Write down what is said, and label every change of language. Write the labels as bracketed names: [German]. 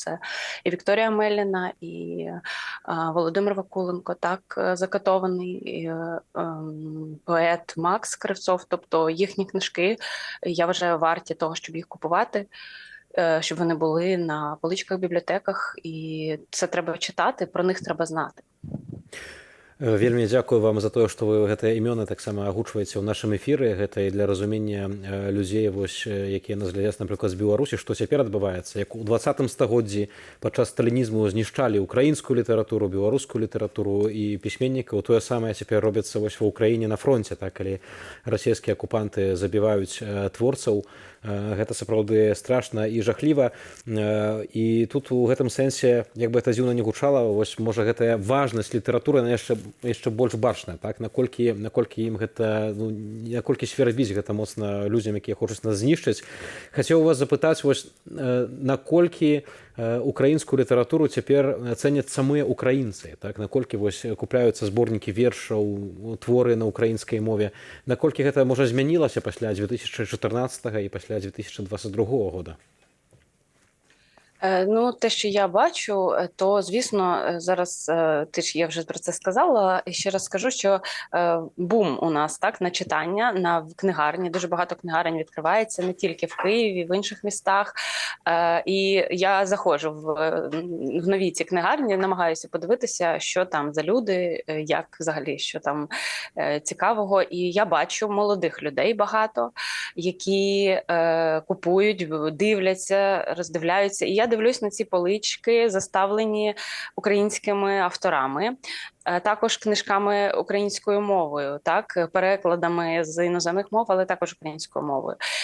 [Ukrainian] Це і Вікторія Меліна, і Володимир Вакуленко, так закатований, і поет Макс Кривцов. Тобто їхні книжки, я вважаю, варті того, щоб їх купувати, щоб вони були на поличках в бібліотеках, і це треба читати, про них треба знати. [Belarusian] Вельмі дзякую вам за тое, што вы гэтыя імёны таксама агучваеце ў нашым эфіры. Гэта і для разумення людзей, вось, якія нас глядзяць, напрыклад, з Беларусі, што цяпер адбываецца. Як у 20 стагоддзі падчас сталінізму знішчалі украінскую літаратуру, беларускую літаратуру і пісьменнікаў, тое самае цяпер робіцца вось ва ўкраіне на фронце, так, калі расійскія акупанты забіваюць творцаў. Гэта сапраўды страшна і жахліва. І тут у гэтым сэнсе, як бы гэта дзіўна не гучала, вось, можа, гэтая важнасць літаратуры, она яшчэ больш бачная, так? Наколькі ім гэта, ну, наколькі свербіць гэта моцна людзям, якія хочуць нас знішчыць. Хацеў у вас запытаць, вось, наколькі украінскую літаратуру цяпер цэняць самыя украінцы, так? Наколькі вось купляюцца зборнікі вершаў, творы на украінскай мове, наколькі гэта можа змянілася пасля 2014 і пасля 2022 года? [Ukrainian] Ну, те, що я бачу, то, звісно, зараз я вже про це сказала, і ще раз скажу, що бум у нас, так, на читання, на книгарні, дуже багато книгарень відкривається, не тільки в Києві, в інших містах, і я заходжу в нові ці книгарні, намагаюся подивитися, що там за люди, як взагалі, що там цікавого, і я бачу молодих людей багато, які купують, дивляться, роздивляються, і я дивлюсь на ці полички, заставлені українськими авторами, також книжками українською мовою, так, перекладами з іноземних мов, але також українською мовою.